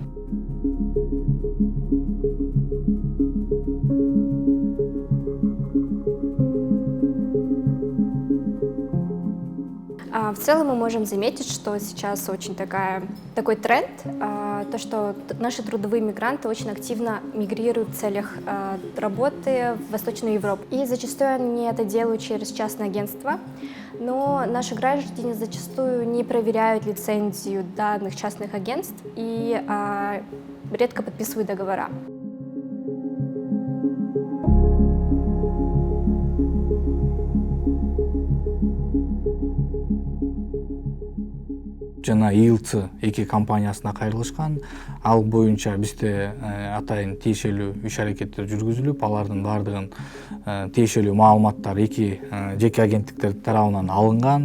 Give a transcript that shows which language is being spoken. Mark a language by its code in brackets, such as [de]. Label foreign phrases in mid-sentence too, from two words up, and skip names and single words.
[ru] В целом мы можем заметить, что сейчас очень такой тренд, то, что наши трудовые мигранты очень активно мигрируют в целях работы в Восточную Европу. И зачастую они это делают через частное агентство, но наши граждане зачастую не проверяют лицензию данных частных агентств и редко подписывают договора. [ky] Жана ИЛЦ 2 компаниясына кайрылышкан. Ал боюнча бизде атайын тиешелүү иш-аракеттер жүргүзүлүп, алардын бардыгын тиешелүү маалыматтар 2 жеке агенттиктер тарабынан алынган.